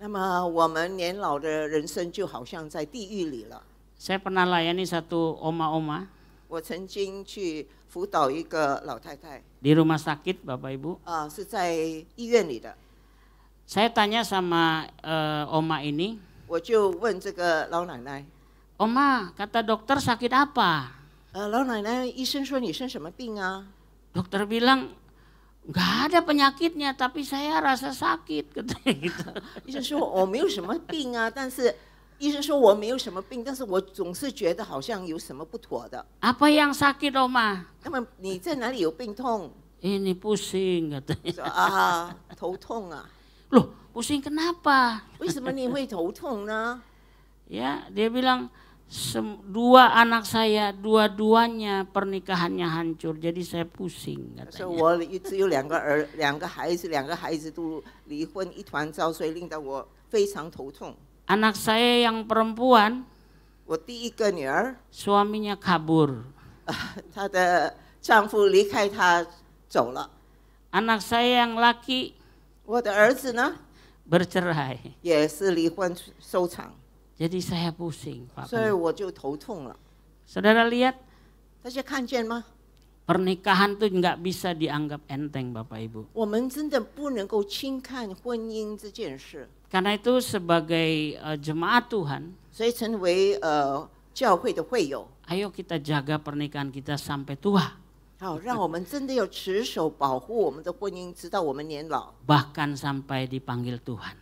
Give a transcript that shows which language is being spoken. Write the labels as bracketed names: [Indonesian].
[Chinese] 那么我们年老的人生就好像在地狱里了。 [Indonesian] Saya pernah layani satu oma-oma [Chinese] 我曾经去辅导一个老太太， [Indonesian] di rumah sakit Bapak Ibu. [Chinese] 是在医院里的。 [Indonesian] Saya tanya sama oma ini, [Chinese] 我就问这个老奶奶， [Indonesian] Oma, kata dokter sakit apa? [Chinese] 老奶奶，医生说你生什么病啊？ [Indonesian] Dokter bilang, nggak ada penyakitnya, tapi saya rasa sakit katanya gitu. [Chinese] 医生说我没有什么病啊，但是医生说我没有什么病，但是我总是觉得好像有什么不妥的。 [Indonesian] Apa yang sakit Oma? [Chinese] 那么你在哪里有病痛？ [Indonesian] Ini pusing katanya. [Chinese] 说啊，头痛啊。 [Indonesian] Loh, pusing kenapa? [Chinese] 为什么你会头痛呢？ [Indonesian] Ya, dia bilang dua anak saya, dua-duanya pernikahannya hancur, jadi saya pusing [Chinese] 说 [Indonesian] katanya. [Chinese] 我只有两个孩子都离婚一团糟，所以令到我非常头痛。 [Indonesian] Anak saya yang perempuan, [Chinese] 我第一个女儿， [Indonesian] suaminya kabur. [Chinese] 她的丈夫离开她走了。 [Indonesian] Anak saya yang laki [Chinese] 我的儿子呢， [Indonesian] bercerai. [Chinese] 也是离婚收场， [Indonesian] Jadi saya pusing, Pak. [Chinese] 所以我就头痛了。 [Indonesian] Saudara lihat, [Chinese] 大家看见吗？ [Indonesian] pernikahan tuh nggak bisa dianggap enteng Bapak Ibu. [Chinese] 我们真的不能够轻看婚姻这件事， [Indonesian] Karena itu sebagai jemaat Tuhan, [Chinese] 所以成为教会的会友， [Indonesian] ayo kita jaga pernikahan kita sampai tua. [Chinese] 好，让我们真的要持守保护我们的婚姻，直到我们年老， [Indonesian] Bahkan sampai dipanggil Tuhan.